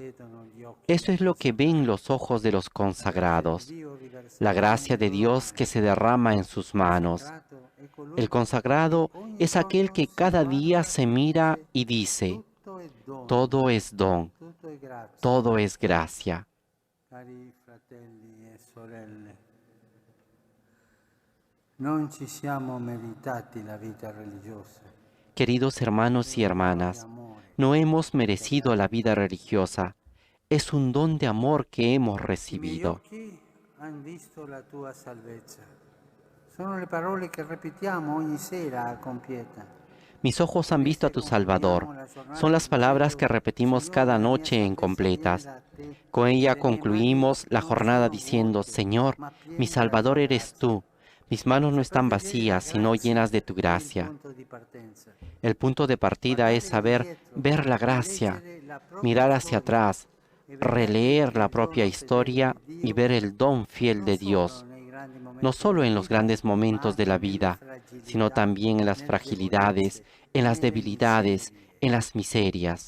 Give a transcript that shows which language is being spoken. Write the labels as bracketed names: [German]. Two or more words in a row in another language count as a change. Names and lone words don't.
[Spanish] Eso es lo que ven los ojos de los consagrados, la gracia de Dios que se derrama en sus manos. El consagrado es aquel que cada día se mira y dice, todo es don, todo es gracia. [Italian] Cari fratelli e sorelle, non ci siamo meritati la vita religiosa. [Spanish] Queridos hermanos y hermanas, no hemos merecido la vida religiosa. Es un don de amor que hemos recibido. [Italian] I miei occhi han visto la tua salvezza. Sono le parole che ripetiamo ogni sera a compieta. [Spanish] Mis ojos han visto a tu Salvador. Son las palabras que repetimos cada noche en completas. Con ella concluimos la jornada diciendo, Señor, mi Salvador eres tú. Mis manos no están vacías, sino llenas de tu gracia. El punto de partida es saber ver la gracia, mirar hacia atrás, releer la propia historia y ver el don fiel de Dios, no solo en los grandes momentos de la vida, sino también en las fragilidades, en las debilidades, en las miserias.